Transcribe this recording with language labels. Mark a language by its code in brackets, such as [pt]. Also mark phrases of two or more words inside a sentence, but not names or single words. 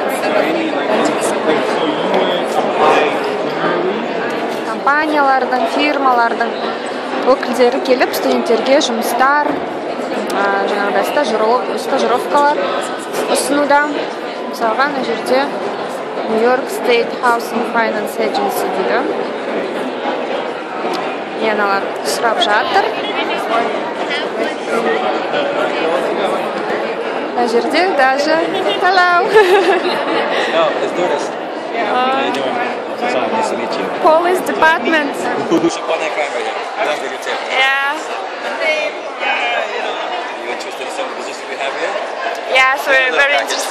[kk] Компаниялардың, фирмалардың өкілдері келіп студенттерге жұмыстар, жаңағыдай стажировкалар ұсынуда. Мысалға мына жерде New York State Housing Finance Agency дейді. Аналар сұрап жатыр. Мына жерде даже hello. [en] No, let's do this. How you doing? Nice to meet you. Police department. You should put that camera here. That's the tip. Yeah. Are you interested in some of the positions we have here? Yeah, so we're very interested.